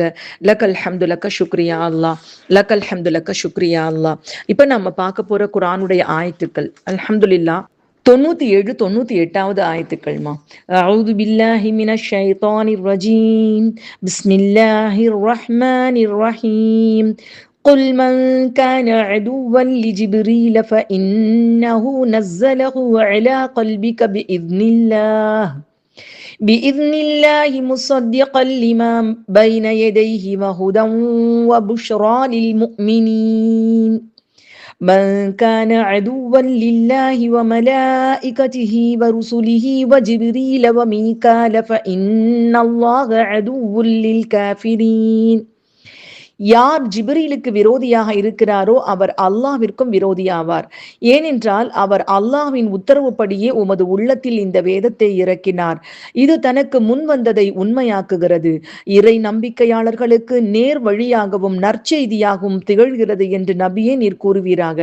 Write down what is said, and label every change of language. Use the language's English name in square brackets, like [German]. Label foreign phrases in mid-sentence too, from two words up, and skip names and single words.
[Arabic] لك الحمد لك شكريا الله، لك الحمد لك شكريا الله. [Tamil] இப்ப நம்ம பார்க்க போற குர்ஆனுடைய ஆயத்துக்கள் அல்ஹம்துலில்லாஹ் 97, 98வது ஆயத்துக்கள்மா. [Arabic] أعوذ بالله من الشيطان الرجيم. بسم الله الرحمن الرحيم. قل من كان عدوا لجبريل فإنه نزله على قلبك بإذن الله مصدقا لما بين يديه وهدى وبشرى للمؤمنين. من كان عدوا لله وملائكته ورسله وجبريل وميكال فإن الله عدو للكافرين. [Tamil] யார் ஜிப்ரீலுக்கு விரோதியாக இருக்கிறாரோ அவர் அல்லாஹ்விற்கும் விரோதியாவார். ஏனென்றால் அவர் அல்லாஹ்வின் உத்தரவுப்படியே உமது உள்ளத்தில் இந்த வேதத்தை இறக்கினார். இது தனக்கு முன் வந்ததை உண்மையாக்குகிறது. இறை நம்பிக்கையாளர்களுக்கு நேர் வழியாகவும் நற்செய்தியாகவும் திகழ்கிறது என்று நபியே நீர் கூறுவீராக.